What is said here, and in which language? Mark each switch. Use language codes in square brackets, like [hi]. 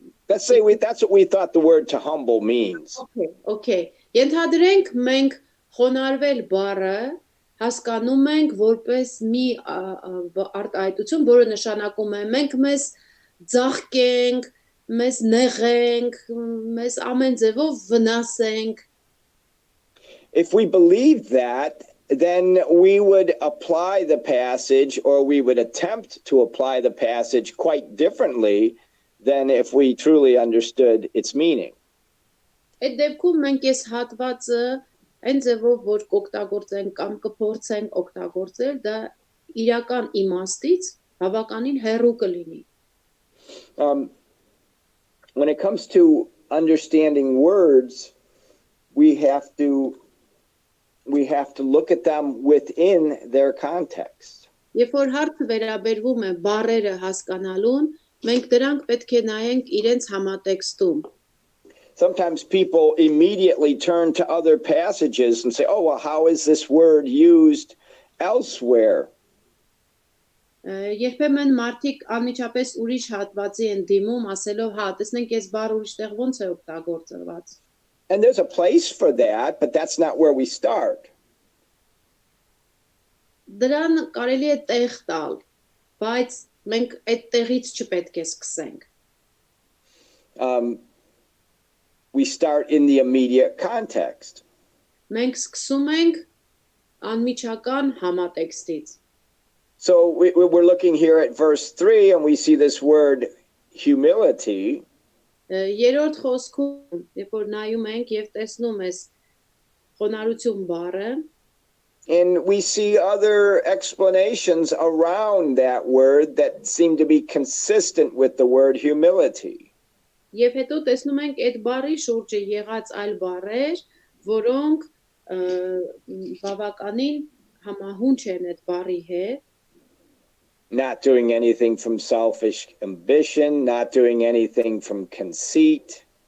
[en] let's say that's what we thought the word to humble means. Okay. [hy] Ենթադրենք մենք խոնարհվել բառը հասկանում ենք որպես մի արտահայտություն, որը նշանակում է մենք մեզ ձախկենք, մեզ նեղենք, մեզ ամեն ձևով վնասենք. [en] If we believe that, then we would apply the passage, or we would attempt to apply the passage quite differently than if we truly understood its meaning. [hy] Այդ դեպքում մենք այս հատվածը այն ձևով որ կօգտագործենք կամ կփորձենք օգտագործել, դա իրական իմաստից բավականին հեռու կլինի. [en] When it comes to understanding words, we have to look at them within their context. [hy] Երբ որ հարցը վերաբերվում է բառերը հասկանալուն, մենք դրանք պետք է նայենք իրենց համատեքստում. [en] Sometimes people immediately turn to other passages and say, oh, well, how is this word used elsewhere? [hy] Երբեմն մարդիկ անմիջապես ուրիշ հատվածի են դիմում, ասելով, հա, տեսնենք այս բառը ուրիշտեղ ոնց է օգտագործված. [en] And there's a place for that, but that's not where we start. [hy] Դրան կարելի է տեղ տալ, բայց մենք այդ տեղից չպետք է սկսենք. [en] We start in the immediate context. [hy] Մենք սկսում ենք անմիջական համատեքստից. [en] So we're looking here at verse 3 and we see this word humility. [hy] Երրորդ խոսքում, երբ որ նայում ենք եւ տեսնում ես խոնարհություն բառը, [en] and we see other explanations around that word that seem to be consistent with the word humility. [hy] Եվ հետո տեսնում ենք այդ բառի շուրջը եղած այլ բառեր, որոնք բավականին համահունչ են այդ բառի հետ. [en] Not doing anything from selfish ambition, not doing anything from conceit.